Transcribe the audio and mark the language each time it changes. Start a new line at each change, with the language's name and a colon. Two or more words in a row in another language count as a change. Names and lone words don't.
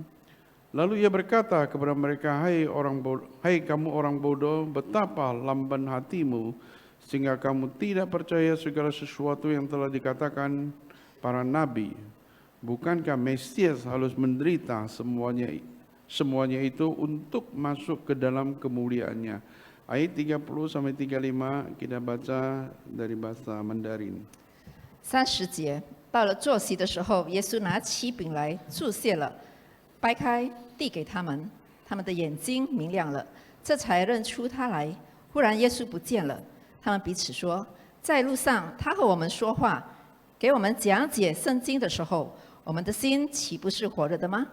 Indonesian: Lalu ia berkata kepada mereka, Hai kamu orang bodoh, betapa lamban hatimu sehingga kamu tidak percaya segala sesuatu yang telah dikatakan para nabi. Bukankah Mesias harus menderita semuanya itu untuk masuk ke dalam kemuliaannya? Ayat 30 sampai 35 kita baca dari bahasa Mandarin.
Chinese: 30节，到了坐席的时候，耶稣拿起饼来，祝谢了，掰开，递给他们，他们的眼睛明亮了，这才认出他来。忽然耶稣不见了，他们彼此说，在路上他和我们说话，给我们讲解圣经的时候，我们的心岂不是火热的吗？